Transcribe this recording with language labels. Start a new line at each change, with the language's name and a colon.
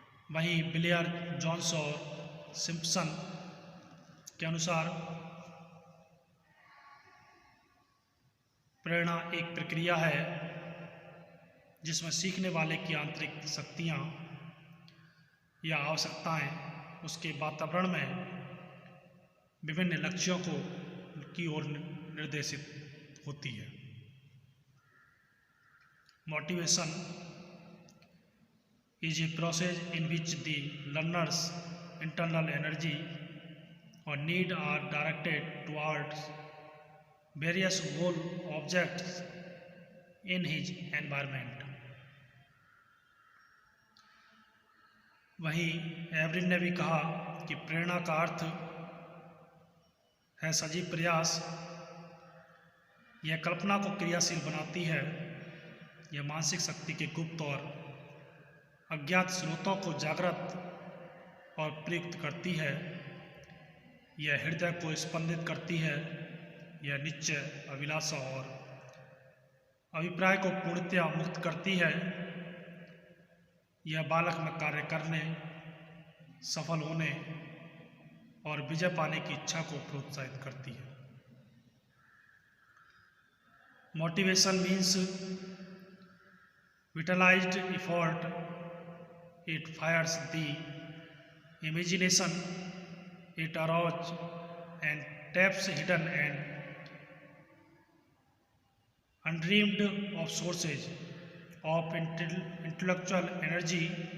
Hindi: वहीं बिलियर, जॉन्स और सिम्पसन के अनुसार प्रेरणा एक प्रक्रिया है जिसमें सीखने वाले की आंतरिक शक्तियाँ या आवश्यकताएं उसके वातावरण में विभिन्न लक्ष्यों की ओर निर्देशित होती है।
English: Motivation is a process in which the learner's internal energy or need are directed towards various goal objects in his environment।
Hindi: वहीं एवरिन ने भी कहा कि प्रेरणा का अर्थ है सजीव प्रयास। यह कल्पना को क्रियाशील बनाती है। यह मानसिक शक्ति के गुप्त और अज्ञात स्रोतों को जागृत और प्रयुक्त करती है। यह हृदय को स्पंदित करती है। यह निश्चय, अभिलाषा और अभिप्राय को पूर्णतया मुक्त करती है। यह बालक में कार्य करने, सफल होने और विजय पाने की इच्छा को प्रोत्साहित करती है।
English: Motivation means vitalized effort. It fires the imagination, it arouses and taps hidden and undreamed of sources of intellectual energy.